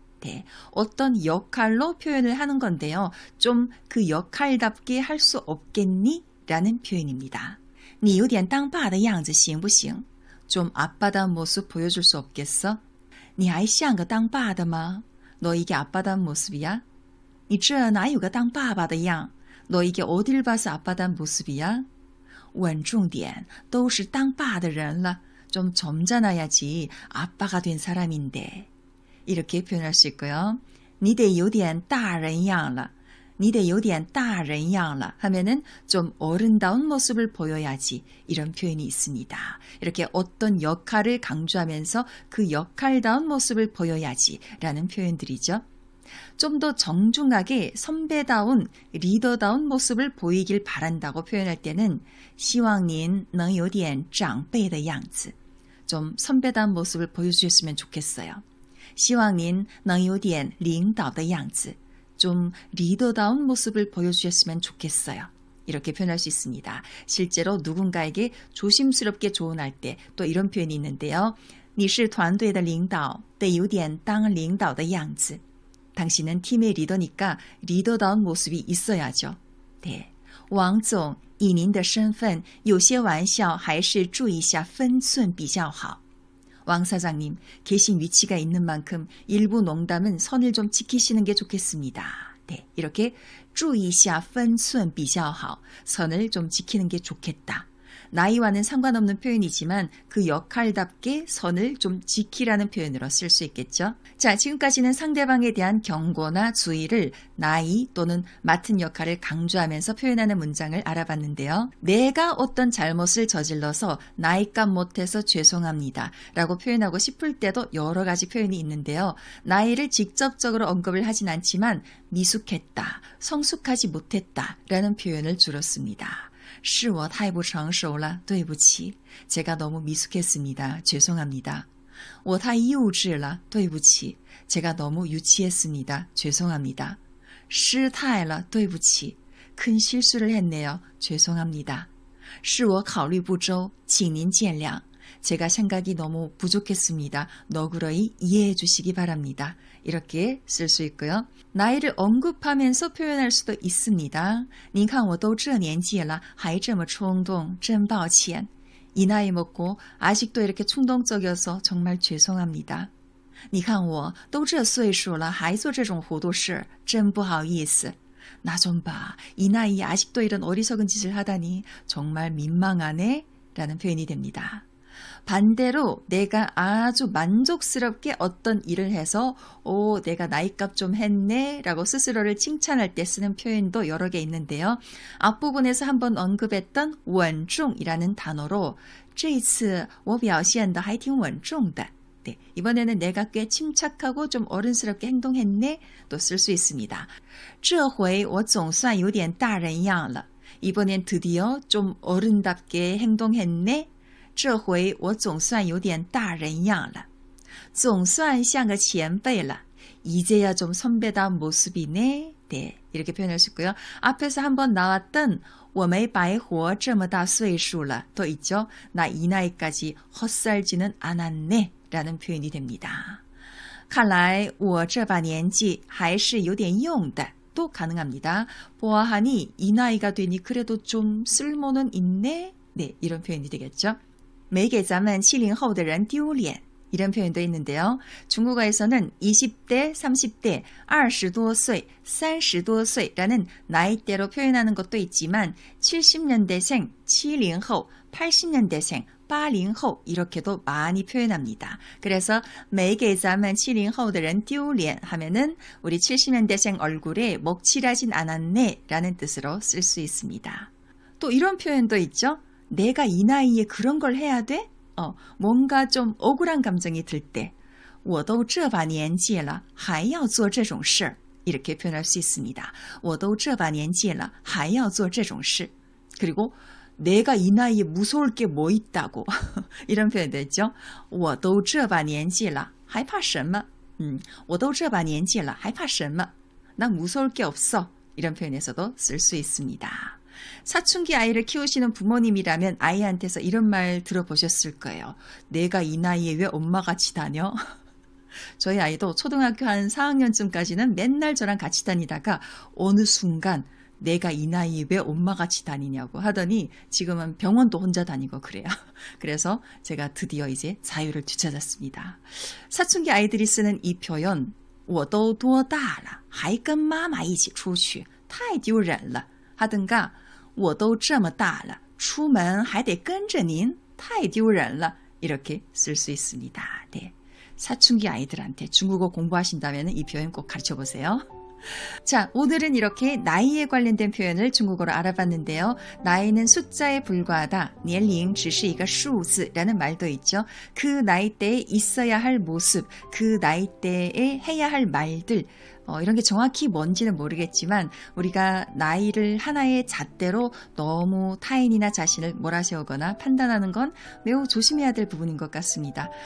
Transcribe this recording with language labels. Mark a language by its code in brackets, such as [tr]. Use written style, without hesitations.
[ko] 네, 어떤 역할로 표현을 하는 건데요. 좀 그 역할답게 할 수 없겠니? 라는 표현입니다. [zh] 你有点当爸的样子行不行? [ko] 좀 아빠다운 모습 보여줄 수 없겠어? [zh] 你还像个当爸的吗? [ko] 너 이게 아빠다운 모습이야? [zh] 你这哪有个当爸爸的样? [ko] 너 이게 어딜 봐서 아빠다운 모습이야? [zh] 稳重点都是当爸的人了. [ko] 좀 점잖아야지 아빠가 된 사람인데. 이렇게 표현할 수 있고요. [zh] 你得有点大人样了. 你得有点大人样了 [ko] 하면은 좀 어른다운 모습을 보여야지 이런 표현이 있습니다. 이렇게 어떤 역할을 강조하면서 그 역할다운 모습을 보여야지 라는 표현들이죠. 좀 더 정중하게 선배다운 리더다운 모습을 보이길 바란다고 표현할 때는 [zh] 希望您能有点长辈的样子. [ko] 좀 선배다운 모습을 보여주셨으면 좋겠어요. [zh] 希望您能有点领导的样子. [ko] 좀 리더다운 모습을 보여주셨으면 좋겠어요. 이렇게 표현할 수 있습니다. 실제로 누군가에게 조심스럽게 조언할 때 또 이런 표현이 있는데요. [zh] 你是团队的领导得有点当领导的样子. [ko] 당신은 팀의 리더니까 리더다운 모습이 있어야죠. 네, [zh] 王总，以您的身份，有些玩笑还是注意下分寸比较好。 [ko] 왕 사장님, 계신 위치가 있는 만큼 일부 농담은 선을 좀 지키시는 게 좋겠습니다. 네, 이렇게 [zh] 注意下分寸比较好, [ko] 선을 좀 지키는 게 좋겠다. 나이와는 상관없는 표현이지만 그 역할답게 선을 좀 지키라는 표현으로 쓸 수 있겠죠. 자, 지금까지는 상대방에 대한 경고나 주의를 나이 또는 맡은 역할을 강조하면서 표현하는 문장을 알아봤는데요. 내가 어떤 잘못을 저질러서 나이값 못해서 죄송합니다 라고 표현하고 싶을 때도 여러 가지 표현이 있는데요. 나이를 직접적으로 언급을 하진 않지만 미숙했다, 성숙하지 못했다 라는 표현을 주로 씁니다. [zh] 是我太不成熟了，对不起。 [ko] 제가 너무 미숙했습니다. 죄송합니다. [zh] 我太幼稚了，对不起。 [ko] 제가 너무 유치했습니다. 죄송합니다. [zh] 失态了，对不起。 [ko] 큰 실수를 했네요. 죄송합니다. [zh] 是我考虑不周，请您见谅。 [ko] 제가 생각이 너무 부족했습니다. 너그러이 이해해 주시기 바랍니다. 이렇게 쓸 수 있고요. 나이를 언급하면서 표현할 수도 있습니다. [zh] 您看我都这年纪了还这么冲动真抱歉. [ko] 이 나이 먹고 아직도 이렇게 충동적이어서 정말 죄송합니다. [zh] 你看我都这岁数了还做这种糊涂事真不好意思. [ko] 나 좀 봐. 이 나이에 아직도 이런 어리석은 짓을 하다니 정말 민망하네 라는 표현이 됩니다. 반대로 내가 아주 만족스럽게 어떤 일을 해서 내가 나이값 좀 했네 라고 스스로를 칭찬할 때 쓰는 표현도 여러 개 있는데요. 앞부분에서 한번 언급했던 稳重이라는 단어로 [zh] 这一次我表现得还挺稳重的. [ko] 네, 이번에는 내가 꽤 침착하고 좀 어른스럽게 행동했네 또 쓸 수 있습니다. [zh] 这回我总算有点大人样了. 이번엔 드디어 좀 어른답게 행동했네. 这回我总算有点大人样了. 总算像个前辈了. [ko] 이제야 좀 선배다운 모습이네. 네, 이렇게 표현할 수 있고요. 앞에서 한번 나왔던 [zh] 我没白活这么大岁数了. [ko] 또 있죠. 나 이 나이까지 헛살지는 않았네 라는 표현이 됩니다. [zh] 看来我这把年纪还是有点用的. [ko] 또 가능합니다. 보아하니 이 나이가 되니 그래도 좀 쓸모는 있네. 네, 이런 표현이 되겠죠. [zh] 没给咱们70后的人丢脸 [ko] 이런 표현도 있는데요. 중국어에서는 20대, 30대, 20多岁, 30多岁라는 나이대로 표현하는 것도 있지만 70년대생, 70后, 80년대생, 80后 이렇게도 많이 표현합니다. 그래서 没给咱们70后的人丢脸 하면은 우리 70년대생 얼굴에 먹칠하진 않았네 라는 뜻으로 쓸 수 있습니다. 또 이런 표현도 있죠. 내가 이 나이에 그런 걸 해야 돼? 뭔가 좀 억울한 감정이 들 때 [zh] 我都这把年纪了还要做这种事 [ko] 이렇게 표현할 수 있습니다. [zh] 我都这把年纪了还要做这种事. [ko] 그리고 내가 이 나이에 무서울 게 뭐 있다고 이런 표현도 있죠. [zh] 我都这把年纪了还怕什么?我都这把年纪了还怕什么? [ko] 난 무서울 게 없어. 이런 표현에서도 쓸 수 있습니다. 사춘기 아이를 키우시는 부모님이라면 아이한테서 이런 말 들어보셨을 거예요. 내가 이 나이에 왜 엄마 같이 다녀? 저희 아이도 초등학교 한 4학년쯤까지는 맨날 저랑 같이 다니다가 어느 순간 내가 이 나이에 왜 엄마 같이 다니냐고 하더니 지금은 병원도 혼자 다니고 그래요. 그래서 제가 드디어 이제 자유를 되찾았습니다. 사춘기 아이들이 쓰는 이 표현 [zh] 我都多大了还跟妈妈一起出去太丢人了 [ko] 하든가 [zh] 我都这么大了出门还得跟着您太丢人了 [ko] 이렇게 쓸 수 있습니다. 네. 사춘기 아이들한테 중국어 공부하신다면 이 표현 꼭 가르쳐 보세요. 자, 오늘은 이렇게 나이에 관련된 표현을 중국어로 알아봤는데요. 나이는 숫자에 불과하다. [zh] 年龄只是一个数字 [ko] 라는 말도 있죠. 그 나이대에 있어야 할 모습, 그 나이대에 해야 할 말들 이런 게 정확히 뭔지는 모르겠지만 우리가 나이를 하나의 잣대로 너무 타인이나 자신을 몰아세우거나 판단하는 건 매우 조심해야 될 부분인 것 같습니다.